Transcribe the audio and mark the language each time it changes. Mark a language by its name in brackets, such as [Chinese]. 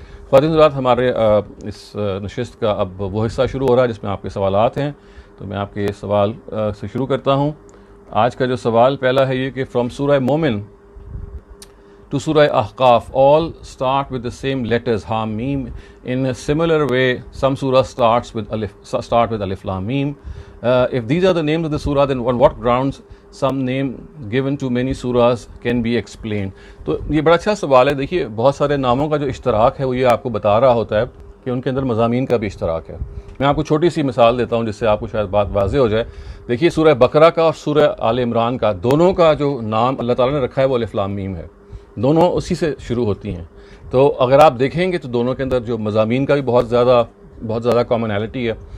[Hindi] ख़वातीन हज़रात, हमारे इस नशिस्त का अब वो हिस्सा शुरू हो रहा है जिसमें आपके सवालात हैं। तो मैं आपके सवाल से शुरू करता हूँ। आज का जो सवाल पहला है ये कि [English] From Surah Momin to Surah Ahqaf all start with the same letters Ham Mim. In a similar way, some surah start with Alif Lam Mim. If these are the names of the surah, then on what grounds some name given to many surahs can be explained? [Hindi] तो ये बड़ा अच्छा सवाल है। देखिए, बहुत सारे नामों का जो इश्तराक है वो ये आपको बता रहा होता है कि उनके अंदर मज़ामीन का भी इश्तराक है। मैं आपको छोटी सी मिसाल देता हूँ जिससे आपको शायद बात वाज़ेह हो जाए। देखिए, सूरह बकरा का और सूरह आल इमरान का, दोनों का जो नाम अल्लाह ताला ने रखा है वो अलिफ लाम मीम है। दोनों उसी से शुरू होती हैं। तो अगर आप देखेंगे तो दोनों के अंदर जो मज़ामीन का भी बहुत ज़्यादा कॉमनैलिटी है।